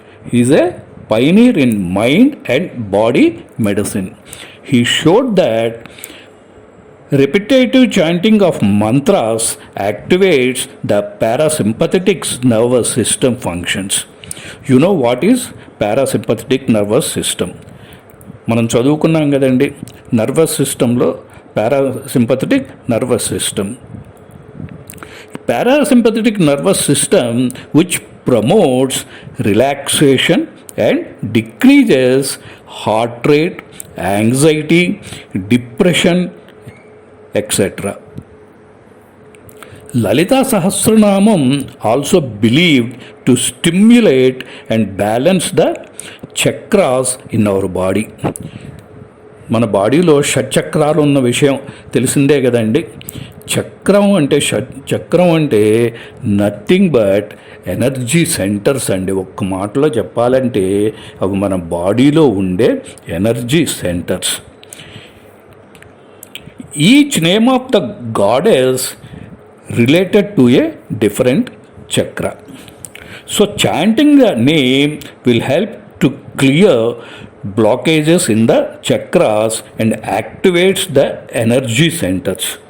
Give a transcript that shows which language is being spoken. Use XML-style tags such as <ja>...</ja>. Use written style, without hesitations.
<en>He is a pioneer in mind and body medicine. He showed that repetitive chanting of mantras activates the parasympathetic nervous system functions. You know what is parasympathetic nervous system?</en> <te>మనం చదువుకున్నాం కదండి, nervous సిస్టంలో parasympathetic nervous system.</te> <en>Parasympathetic nervous system which promotes relaxation and decreases heart rate, anxiety, depression, etc. Lalita Sahasranamam also believed to stimulate and balance the chakras in our body.</en> <te>మన బాడీలో షట్చక్రాలు ఉన్న విషయం తెలిసిందే కదండి. చక్రం అంటే</te> <en>nothing but energy centres</en> <te>అండి. ఒక్క మాటలో చెప్పాలంటే అవి మన బాడీలో ఉండే energy centres.</te> <en>Each name of the goddess related to a different chakra. So chanting the name will help to clear blockages in the chakras and activates the energy centers.</en>